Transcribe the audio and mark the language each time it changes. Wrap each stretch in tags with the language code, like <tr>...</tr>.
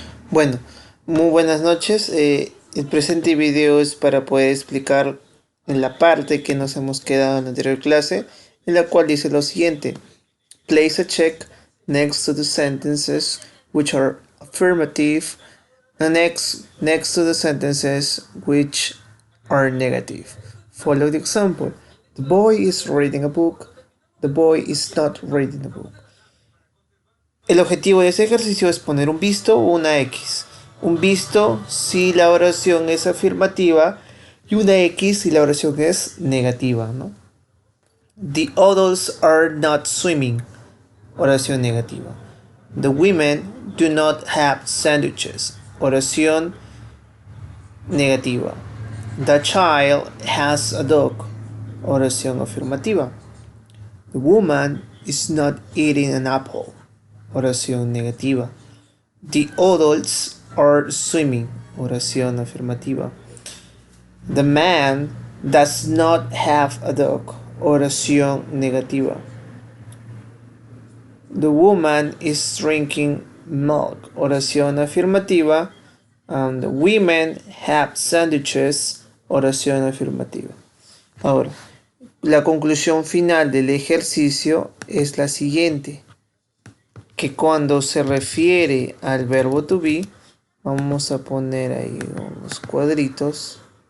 <es>Bueno, muy buenas noches. El presente video es para poder explicar en la parte que nos hemos quedado en la anterior clase, en la cual dice lo siguiente.</es> <en>Place a check next to the sentences which are affirmative and next to the sentences which are negative. Follow the example. The boy is reading a book. The boy is not reading a book.</en> <es>El objetivo de ese ejercicio es poner un visto o una X. Un visto si la oración es afirmativa y una X si la oración es negativa, ¿no?</es> <en>The adults are not swimming.</en> <es>Oración negativa.</es> <en>The women do not have sandwiches.</en> <es>Oración negativa.</es> <en>The child has a dog.</en> <es>Oración afirmativa.</es> <en>The woman is not eating an apple.</en> <es>Oración negativa.</es> <en>The adults are swimming.</en> <es>Oración afirmativa.</es> <en>The man does not have a dog.</en> <es>Oración negativa.</es> <en>The woman is drinking milk.</en> <es>Oración afirmativa.</es> <en>And the women have sandwiches.</en> <es>Oración afirmativa. Ahora, la conclusión final del ejercicio es la siguiente. Que cuando se refiere al verbo to be, vamos a poner ahí unos cuadritos.</es>